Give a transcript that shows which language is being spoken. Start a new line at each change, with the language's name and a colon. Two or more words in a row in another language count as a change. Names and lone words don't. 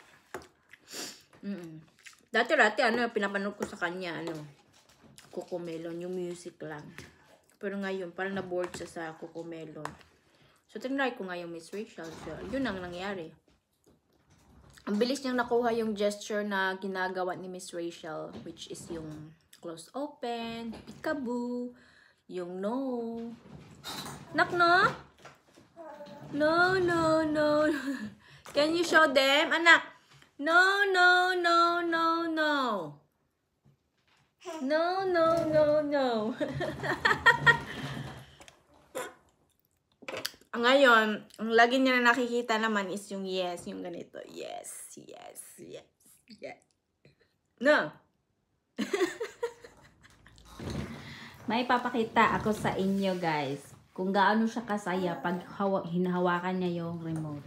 Filipino: Dati pinapanood ko sa kanya, Cocomelon, yung music lang. Pero ngayon, parang na-bored siya sa Cocomelon. So, tinry ko nga yung Miss Rachel. So, yun ang nangyari. Ang bilis niyang nakuha yung gesture na ginagawa ni Miss Rachel,
English: which is yung close open, peekaboo, yung no. Knock, no? No, no, no. Can you show them? Anak. No, no, no, no, no. No, no, no, no.
Filipino: Ngayon, ang lagi niya na nakikita naman is yung yes, yung ganito.
English: Yes, yes, yes, yes. No.
Filipino: May papakita ako sa inyo guys kung gaano siya kasaya pag hinahawakan niya yung remote.